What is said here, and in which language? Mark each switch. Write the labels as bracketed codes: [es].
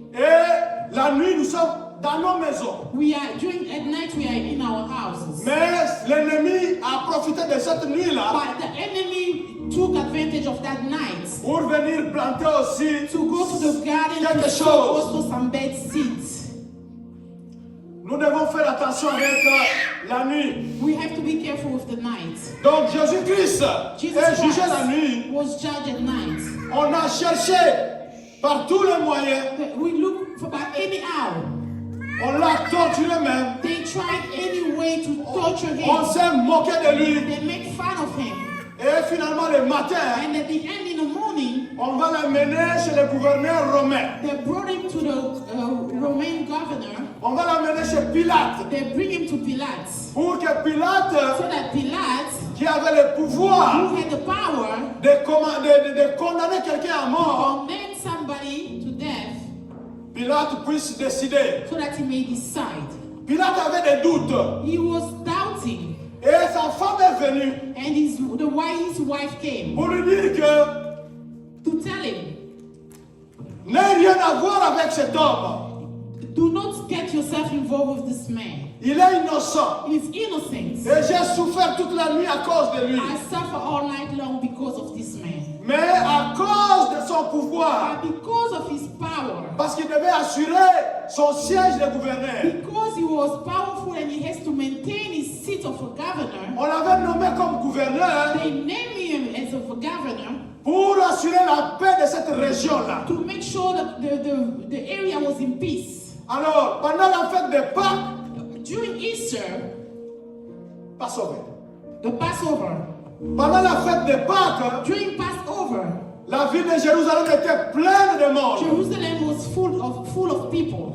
[fr] Et la nuit, nous sommes dans nos maisons. [en] At night we are in our houses. [fr] Mais l'ennemi a profité de cette nuit-là [en] But the enemy took advantage of that night [fr] pour venir planter aussi. [en] to go to the garden [fr] Quelque [en] and sow [fr] chose. [en] also some bad seeds. [fr] Nous devons faire attention avec la nuit. [en] We have to be careful with the night. [fr] Donc Jésus-Christ [en] Jesus [fr] est jugé [en] Christ [fr] la nuit. [en] was judged at night. [fr] On a cherché par tous les moyens. [en] We look for by any hour. [fr] On l'a torturé même. [en] They tried any way to torture [fr] On [en] him. [fr] s'est moqué de lui. [en] They make fun of him. [fr] Et finalement, le matin, [en] And at the end in the morning, [fr] on va l'amener chez le gouverneur romain. [en] they brought him to the Roman governor. [fr] On va l'amener chez Pilate. [en] They bring him to Pilate. [fr] Pour que Pilate, [en] So that Pilate, [fr] qui avait le pouvoir [en] who had the power [fr] de condamner quelqu'un à [en] to [fr] mort, [en] condemn somebody to death, [fr] Pilate puisse décider. [en] so that he may decide. [fr] Pilate avait des doutes. [en] He was doubting. [fr] Et sa femme est venue [en] And his wife came [fr] pour lui dire que [en] to tell him, [fr] n'a rien à voir avec cet homme. [en] do not get get yourself involved with this man. [fr] Il est innocent. [en] He's innocent. [fr] Et j'ai souffert toute la nuit à cause de lui. [en] I suffer all night long because of this man. [fr] Mais à cause de son pouvoir, [en] But because of his power, [fr] parce qu'il devait assurer son siège de gouverneur, [en] because he was powerful and he has to maintain his seat of a governor, [fr] on l'avait nommé comme gouverneur [en] they named him as a governor [fr] pour assurer la paix de cette région-là. [en] to make sure that the area was in peace. [fr] Alors, pendant la fête de Pâques, [en] During Easter, Passover. the Passover, [fr] Pendant la fête de Pâques, [en] during Passover, [fr] la ville de Jérusalem était pleine de monde. [en] Jerusalem was full of people.